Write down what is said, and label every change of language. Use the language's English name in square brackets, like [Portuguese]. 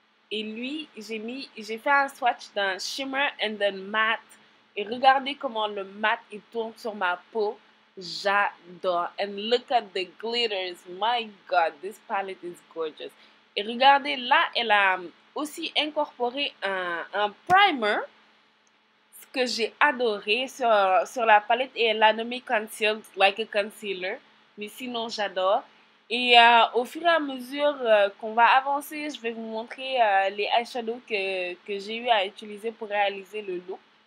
[French] Et lui, j'ai fait un swatch d'un shimmer and then matte. Et regardez comment le matte il tourne sur ma peau. J'adore. [English] And look at the glitters. My God, this palette is gorgeous. [French] Et regardez, là, elle a aussi incorporé un primer. Ce que j'ai adoré sur la palette. Et elle l'a nommé Concealed Like a Concealer. Mais sinon, j'adore. Et au fur et à mesure qu'on va avancer, je vais vous montrer les eyeshadows que j'ai eu à utiliser pour réaliser le look.